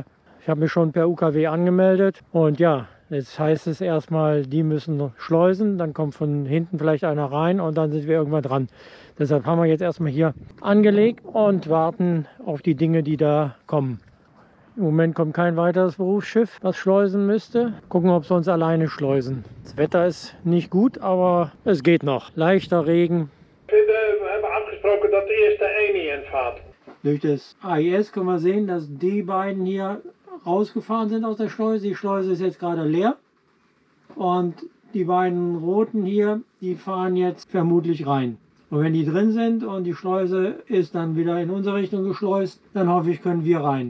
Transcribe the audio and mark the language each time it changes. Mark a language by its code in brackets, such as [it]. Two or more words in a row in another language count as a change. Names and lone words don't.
[de] Ich habe mich schon per UKW angemeldet und ja, jetzt heißt es erstmal, die müssen schleusen, dann kommt von hinten vielleicht einer rein und dann sind wir irgendwann dran. Deshalb haben wir jetzt erstmal hier angelegt und warten auf die Dinge, die da kommen. Im Moment kommt kein weiteres Berufsschiff, was schleusen müsste. Gucken, ob sie uns alleine schleusen. Das Wetter ist nicht gut, aber es geht noch. Leichter Regen. [nl] We hebben afgesproken dat de eerste Eni invaart. [de] Durch das AIS können wir sehen, dass die beiden hier rausgefahren sind aus der Schleuse. Die Schleuse ist jetzt gerade leer. Und die beiden roten hier, die fahren jetzt vermutlich rein. Und wenn die drin sind und die Schleuse ist dann wieder in unsere Richtung geschleust, dann hoffe ich, können wir rein.